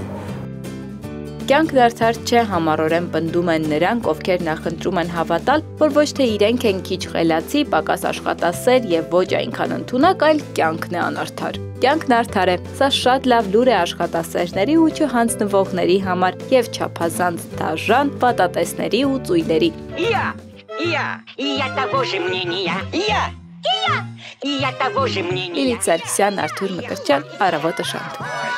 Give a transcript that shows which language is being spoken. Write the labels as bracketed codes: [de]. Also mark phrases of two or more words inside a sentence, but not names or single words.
[hy] Կյանք դարձար չէ համառորեն պնդում են նրանք, ովքեր նախընտրում են հավատալ, որ ոչ թե իրենք են քիչ խելացի, պակաս աշխատասեր եւ ոչ այնքան ընդունակ, այլ կյանքն է անարդար։ Կյանքն արդար է, սա շատ լավ լուր է աշխատասերների ու չհանձնվողների համար եւ չափազանց դաժան պատատեսների ու ծույլերի։ [ru] Я того же мнения. Я того же мнения. [hy] Լիլիթ Սարգսյան, Արթուր Մկրտչյան, Առավոտը շանթում։